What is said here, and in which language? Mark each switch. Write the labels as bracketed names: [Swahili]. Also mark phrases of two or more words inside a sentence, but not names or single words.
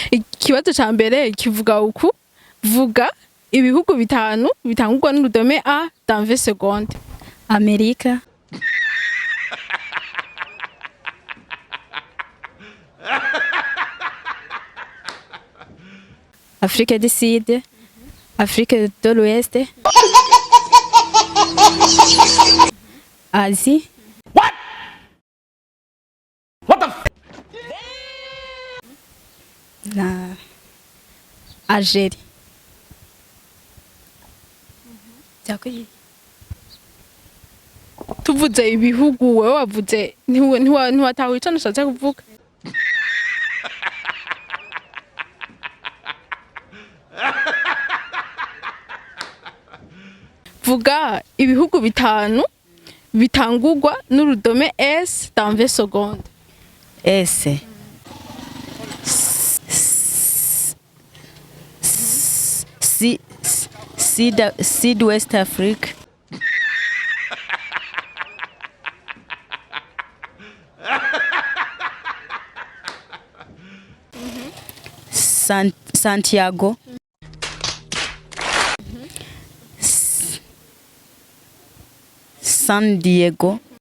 [Rundi] Ikibazo ca mbere kivuga uku: vuga ibihugu bitanu bitangurwa n'urudome A [French] dans 20 secondes. [Rundi] Amerika, Afrique du Sud, Afrique de l'Ouest, Asie, na Algérie. Byakoze. Tuvuze ibihugu wewe wavuze ntiwatahuye ico nashatse kuvuga. Vuga ibihugu bitanu bitangurwa n'urudome S [French] dans 20 secondes. [Rundi] S. Sud-West Afrique. Santiago. San Diego.